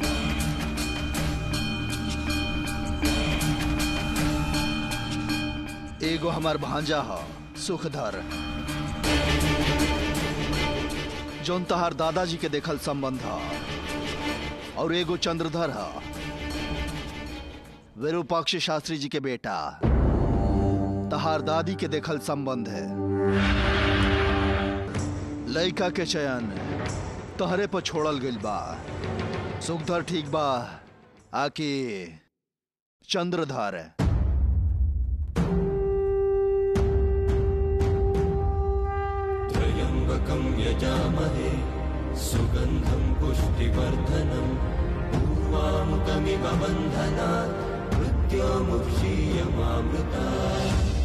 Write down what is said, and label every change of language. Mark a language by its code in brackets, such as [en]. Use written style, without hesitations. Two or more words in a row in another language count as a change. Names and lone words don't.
[bho] एगो हमार भांजा ह सुखधर, जौन तहार दादाजी के देखल संबंध ह, और एगो चंद्रधर ह, विरूपाक्ष शास्त्री जी के बेटा। तहार दादी के देखल संबंध है। लइका के चयन तहरे पर छोड़ल गइल बा। सुखधर ठीक बा आकि चंद्रधर? [sa] त्र्यंबकं यजामहे सुगंधं पुष्टिवर्धनम् उर्वामुकमिव बन्धनात् मृत्योर्मुक्षीयमामृतात्।